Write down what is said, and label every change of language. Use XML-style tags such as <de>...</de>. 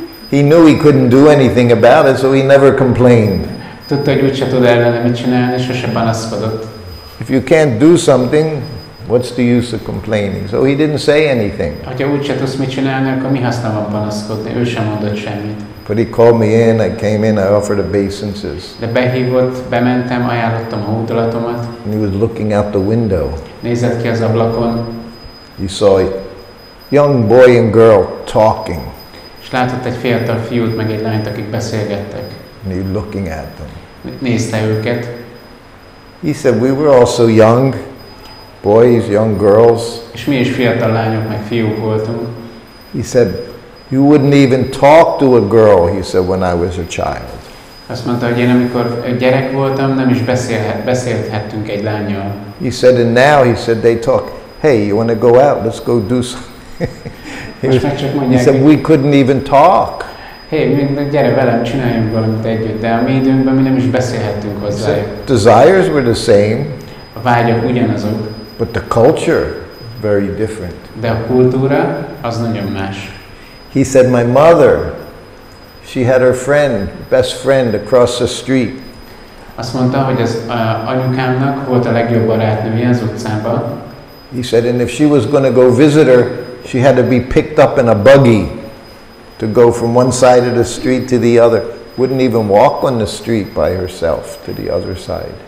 <en>He knew he couldn't do anything about it, so he never complained.</en> <hu>Tudta, hogy úgyse tud ellene mit csinálni, és sose panaszkodott.</hu> <en>If you can't do something, what's the use of complaining? So he didn't say anything.</en> <hu>Ha úgyse tudsz mit csinálni, akkor mi haszna van panaszkodni? Ő sem mondott semmit.</hu> <en>But he called me in, I came in, I offered obeisances.</en> <hu>De behívott, bementem, ajánlottam a hódolatomat.</hu> <en>And he was looking out the window.</en> <hu>Nézett ki az ablakon.</hu> <en>He saw a young boy and girl talking.</en> <hu>És látott egy fiatal fiút, meg egy lányt, akik beszélgettek.</hu> <en>And he was looking at them.</en> <hu>Nézte őket.</hu> <en>He said, we were also young, boys, young girls.</en> <hu>És mi is fiatal lányok, meg fiúk voltunk.</hu> <en>He said, you wouldn't even talk to a girl, he said, when I was a child.</en> <hu>Azt mondta, hogy én amikor gyerek voltam, nem is beszélhettünk egy lánnyal.</hu> <en>He said, and now, he said, they talk, hey, you want to go out? Let's go do something. He said, we couldn't even talk.</en> <hu>Hey, gyere velem, csináljunk valamit együtt, de a mi időnkben mi nem is beszélhettünk hozzájuk.</hu> <en>Desires were the same.</en> <hu>A vágyak ugyanazok.</hu> <en>But the culture, very different.</en> <hu>De a kultúra, az nagyon más.</hu> <en>He said, my mother, she had her friend, best friend across the street.</en> <hu>Azt mondta, hogy az anyukámnak volt a legjobb barátnője az utcában.</hu> <en>He said, and if she was going to go visit her, she had to be picked up in a buggy to go from one side of the street to the other. Wouldn't even walk on the street by herself to the other side.</en>